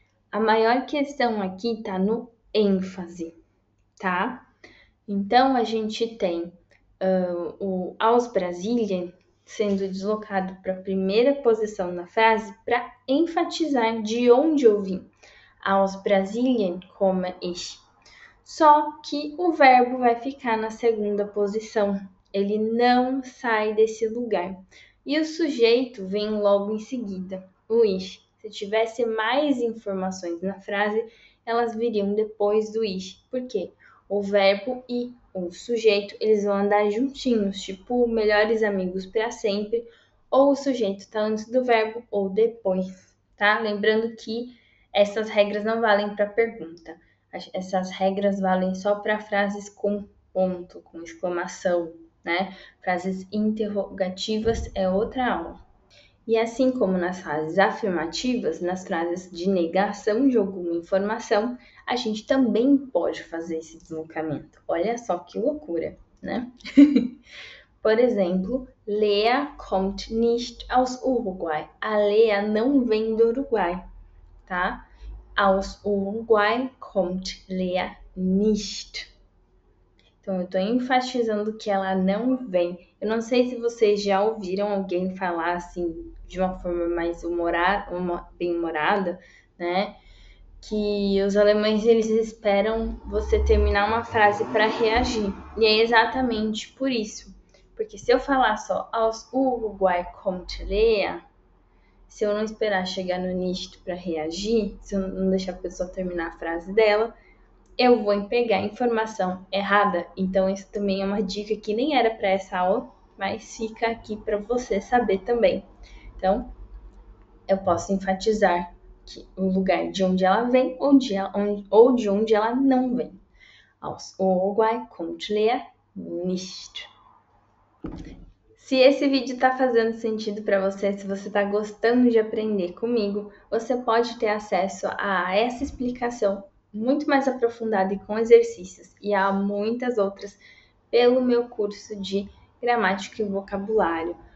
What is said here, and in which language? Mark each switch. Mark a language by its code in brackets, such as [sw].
[pt] A maior questão aqui está no ênfase, tá? Então, a gente tem o [de] aus Brasilien [pt] sendo deslocado para a primeira posição na frase para enfatizar de onde eu vim. [de] Aus Brasilien komme ich. [pt] Só que o verbo vai ficar na segunda posição. Ele não sai desse lugar. E o sujeito vem logo em seguida, o ich. Se tivesse mais informações na frase, elas viriam depois do ich. Por quê? O verbo e o sujeito, eles vão andar juntinhos, tipo melhores amigos para sempre, ou o sujeito está antes do verbo ou depois, tá? Lembrando que essas regras não valem para pergunta. Essas regras valem só para frases com ponto, com exclamação, né? Frases interrogativas é outra aula. E assim como nas frases afirmativas, nas frases de negação de alguma informação, a gente também pode fazer esse deslocamento. Olha só que loucura, né? Por exemplo, [de] Lea kommt nicht aus Uruguay. [pt] A Lea não vem do Uruguai, tá? [de] Aus Uruguay kommt Lea nicht. [pt] Então, eu estou enfatizando que ela não vem. Eu não sei se vocês já ouviram alguém falar assim, de uma forma mais bem-humorada, né? Que os alemães, eles esperam você terminar uma frase para reagir. E é exatamente por isso. Porque se eu falar só [de] Aus Uruguay kommt Lea, [pt] se eu não esperar chegar no nicht para reagir, se eu não deixar a pessoa terminar a frase dela, eu vou pegar a informação errada. Então, isso também é uma dica que nem era para essa aula, mas fica aqui para você saber também. Então, eu posso enfatizar que o lugar de onde ela vem ou de onde ela não vem. [de] Aus Uruguay kommt Lea nicht. [pt] Se esse vídeo está fazendo sentido para você, se você está gostando de aprender comigo, você pode ter acesso a essa explicação muito mais aprofundada e com exercícios, e há muitas outras pelo meu curso de gramática e vocabulário.